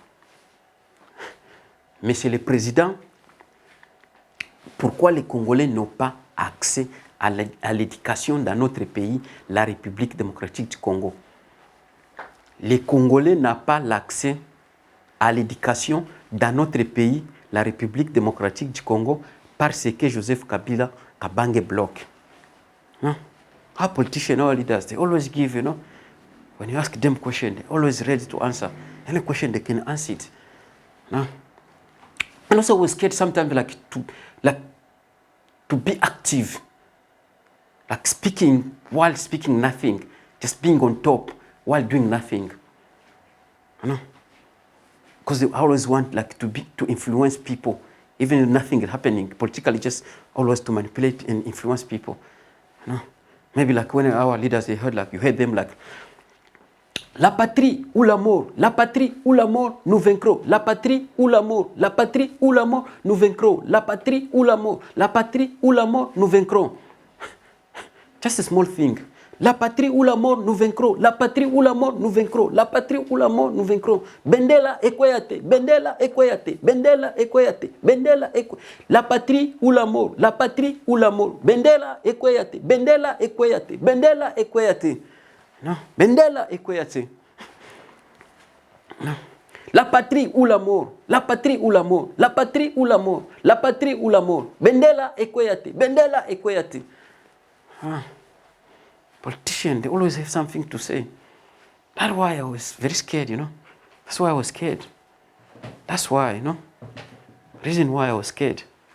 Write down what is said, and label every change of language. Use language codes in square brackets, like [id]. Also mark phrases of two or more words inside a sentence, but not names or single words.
[fr] Monsieur le Président, pourquoi les Congolais n'ont pas accès à l'éducation dans notre pays, la République démocratique du Congo? Les Congolais n'ont pas l'accès à l'éducation dans notre pays, la République démocratique du Congo, parce que Joseph Kabila Kabange bloque. [en] No? Our politicians, our leaders, they always give, when you ask them questions, they're always ready to answer. Any question, they can answer it. No? And also we're scared sometimes to be active. Like speaking while speaking nothing, just being on top while doing nothing. Because they always want to influence people, even if nothing is happening politically, just always to manipulate and influence people. Maybe like when our leaders, they heard you heard them [fr] la patrie ou la mort, la patrie ou la mort, nous vaincrons. La patrie ou la mort, la patrie ou la mort, nous vaincrons. La patrie ou la mort, la patrie ou la mort, nous vaincrons. [en] Just a small thing. [fr] La patrie ou la mort, nous vaincrons. La patrie ou la mort, nous vaincrons. La patrie ou la mort, nous vaincrons. [ln] Bendela Ekoyate, Bendela Ekoyate, Bendela Ekoyate, Bendela Ekoyate. [fr] La patrie ou la mort, la patrie ou la mort. [ln] Bendela Ekoyate, Bendela Ekoyate, Bendela Ekoyate. Non, Bendela Ekoyate. [fr] Non. La patrie ou la mort, la patrie ou la mort, la patrie ou la mort, la patrie ou la mort. [ln] Bendela Ekoyate, Bendela Ekoyate. [en] Politicians, they always have something to say. That's why I was very scared, That's why I was scared. That's why, Reason why I was scared.